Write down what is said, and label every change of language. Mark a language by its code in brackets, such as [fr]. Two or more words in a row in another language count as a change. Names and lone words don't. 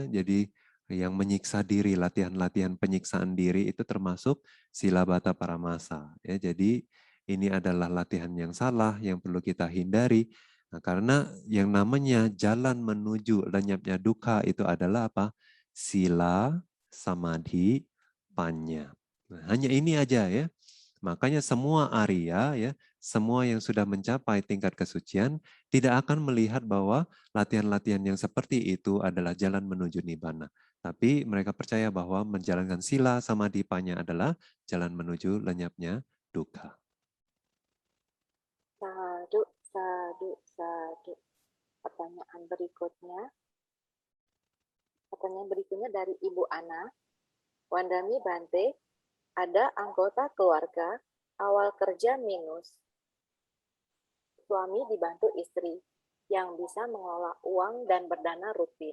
[id] Jadi yang menyiksa diri, latihan-latihan penyiksaan diri itu termasuk [pi] sila bata paramasa. [id] Ya, jadi ini adalah latihan yang salah yang perlu kita hindari. Nah, karena yang namanya jalan menuju lenyapnya dukkha itu adalah apa? [pi] Sila, samadhi, panya. [id] Nah, hanya ini aja ya. Makanya semua Arya ya, semua yang sudah mencapai tingkat kesucian tidak akan melihat bahwa latihan-latihan yang seperti itu adalah jalan menuju nibbana. Tapi mereka percaya bahwa menjalankan [pi] sila sama dipanya [id] adalah jalan menuju lenyapnya dukkha. [pi] Sadu, sadu, sadu. [id] Pertanyaan berikutnya dari Ibu Ana. [pi] Wandami Bante, [id] ada anggota keluarga awal kerja minus. Suami dibantu istri yang bisa mengelola uang dan berdana rutin.